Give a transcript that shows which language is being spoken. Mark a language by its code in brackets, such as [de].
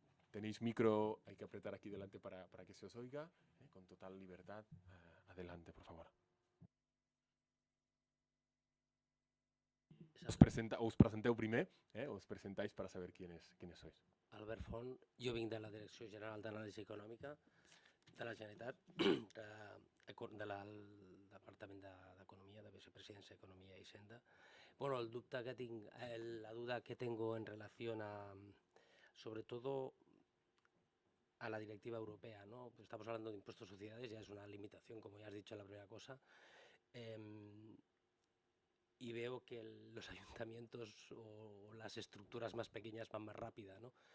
[es] Tenéis micro, hay que apretar aquí delante para que se os oiga, con total libertad. Adelante, por favor. [ca] Us presenteu primer, [es] us presentáis para saber quiénes sois. [ca] Albert Font, jo vinc de la Direcció General d'Anàlisi Econòmica de la Generalitat, del Departament d'Economia, de Vicepresidencia de Economía y Senda. [es] Bueno, la duda que tengo en relación sobre todo a la directiva europea, ¿no? Pues estamos hablando de impuestos a sociedades, ya es una limitación, como ya has dicho en la primera cosa. Y veo que los ayuntamientos o las estructuras más pequeñas van más rápida, ¿no?